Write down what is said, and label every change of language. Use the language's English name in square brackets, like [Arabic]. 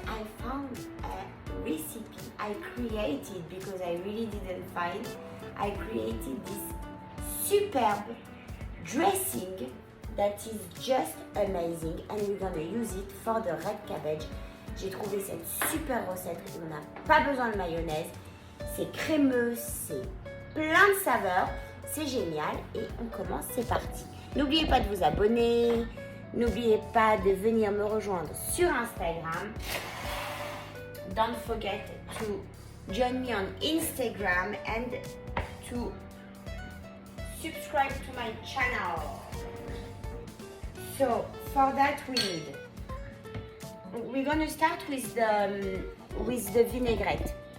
[English] I found a recipe I created because I really didn't find. I created this superb dressing that is just amazing and we're gonna use it for the red cabbage. [French] J'ai trouvé cette super recette, on n'a pas besoin de mayonnaise, c'est crémeux, c'est plein de saveurs, c'est génial et on commence, c'est parti. N'oubliez pas de vous abonner, n'oubliez pas de venir me rejoindre sur Instagram. [English] Don't forget to join me on Instagram and to subscribe to my channel. So for that we're gonna start with the vinaigrette.